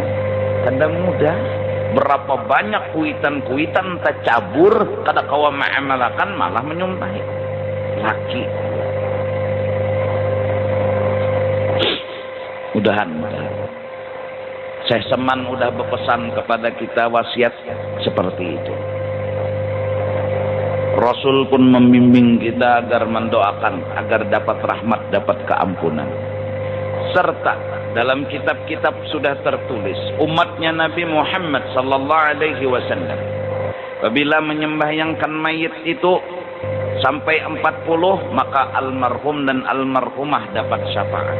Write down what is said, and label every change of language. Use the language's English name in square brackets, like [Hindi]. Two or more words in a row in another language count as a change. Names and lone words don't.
[Banjar] Kada mudah. Berapa banyak kuitan-kuitan tercabur. Kada kawa mengamalkan malah menyumpahi. Laki. Mudahan. [Indonesian] Syekh Seman udah berpesan kepada kita wasiat seperti itu. Rasul pun membimbing kita agar mendoakan agar dapat rahmat, dapat keampunan. Serta dalam kitab-kitab sudah tertulis umatnya Nabi Muhammad [Arabic] صلى الله عليه وسلم [Indonesian] apabila menyembahyangkan mayit itu sampai 40, maka almarhum dan almarhumah dapat syafaat.